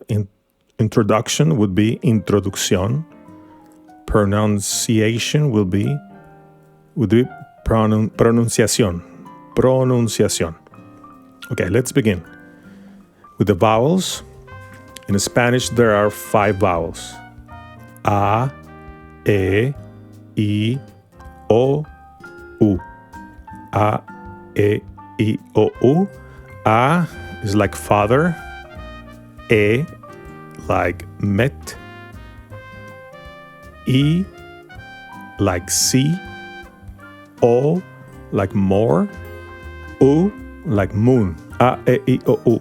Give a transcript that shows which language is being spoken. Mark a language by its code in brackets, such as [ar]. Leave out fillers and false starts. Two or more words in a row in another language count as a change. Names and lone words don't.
[en] Introduction would be introducción. Pronunciation would be pronunciación. Pronunciación. Okay, let's begin. With the vowels. In Spanish, there are 5 vowels. A, E, I, O, U. A, E, I, O, U. A is like father. E, like met. E, like see. O, like more. U, like moon. A, E, I, O, U.